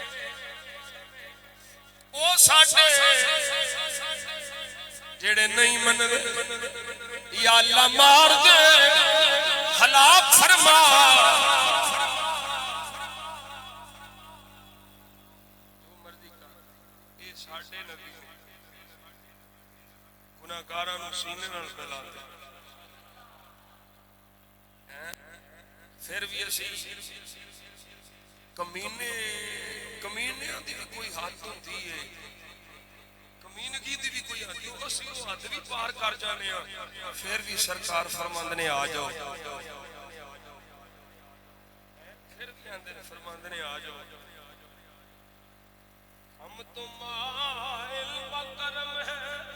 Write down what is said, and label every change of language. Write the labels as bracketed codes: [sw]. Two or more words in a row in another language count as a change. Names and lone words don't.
[pa] او ساڈے جڑے نہیں منن یا اللہ مار دے ہلاک فرما جو مرضی کر اے ساڈے نبی گناہگاراں نوں سینے نال پھیلا دے پھر بھی اسی کمینیاں دی بھی کوئی حد ہوندی ہے کمینگی دی بھی کوئی حد ہوندی اسی وہ حد بھی پار کر جانے ہاں پھر بھی سرکار فرماندے نے آ جاؤ پھر بھی آندے نے فرماندے نے آ جاؤ [ur] ہم تو مائل بکرم ہیں